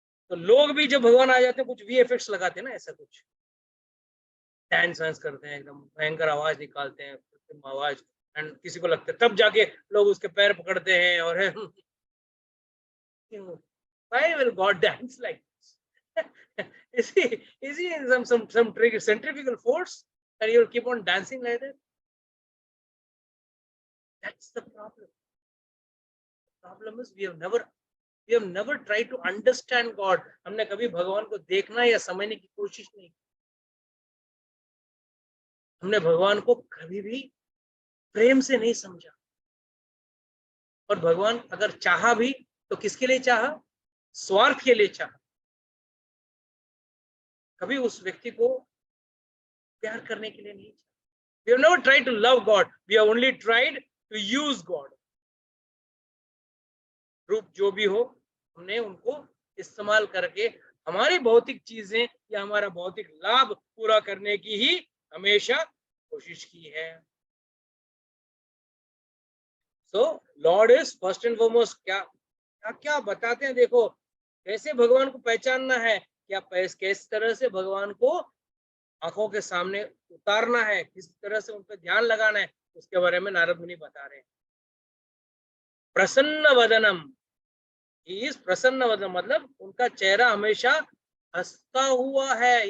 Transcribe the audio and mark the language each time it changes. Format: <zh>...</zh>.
<hi>तो लोग भी जब भगवान आ जाते हैं कुछ वीएफएक्स लगाते हैं ना, ऐसा कुछ डांस वांस करते हैं, एकदम भयंकर आवाज निकालते हैं, आवाज, एंड किसी को लगता है तब जाके लोग उसके पैर पकड़ते हैं और</hi> <en>why will God dance like this? Is he in some centrifugal force and you'll keep on dancing like that? That's the problem. The problem is we have never tried to understand God.</en> <hi>हमने कभी भगवान को देखना या समझने की कोशिश नहीं की। हमने भगवान को कभी भी प्रेम से नहीं समझा। और भगवान अगर चाहा भी तो किसके लिए चाहा? स्वार्थ के लिए चाहा। कभी उस व्यक्ति को प्यार करने के लिए नहीं चाहा।</hi> <en>We have never tried to love God. We have only tried to use God.</en> <hi>रूप जो भी हो, हमने उनको इस्तेमाल करके हमारी भौतिक चीजें या हमारा भौतिक लाभ पूरा करने की ही हमेशा कोशिश की है।</hi> <en>So Lord is first and foremost।</en> <hi>क्या बताते हैं, देखो कैसे भगवान को पहचानना है, क्या किस तरह से भगवान को आंखों के सामने उतारना है, किस तरह से उन पर ध्यान लगाना है, उसके बारे में नारद मुनि बता रहे हैं। प्रसन्न वदनम, इस प्रसन्न वदनम मतलब उनका चेहरा हमेशा हंसता हुआ है।</hi>